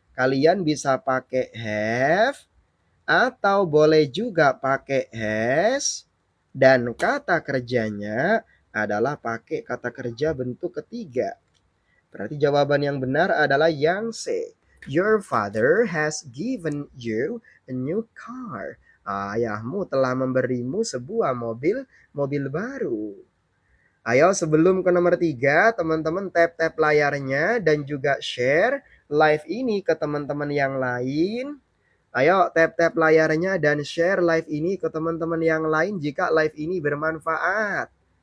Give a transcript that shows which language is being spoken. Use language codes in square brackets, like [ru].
[id] Kalian bisa pakai have atau boleh juga pakai has, dan kata kerjanya adalah pakai kata kerja bentuk ketiga. Berarti jawaban yang benar adalah yang C. [en] Your father has given you a new car. [id] Ayahmu telah memberimu sebuah mobil baru. Ayo sebelum ke nomor 3, teman-teman tap-tap layarnya dan juga share live ini ke teman-teman yang lain. Ayo tap-tap layarnya dan share live ini ke teman-teman yang lain jika live ini bermanfaat.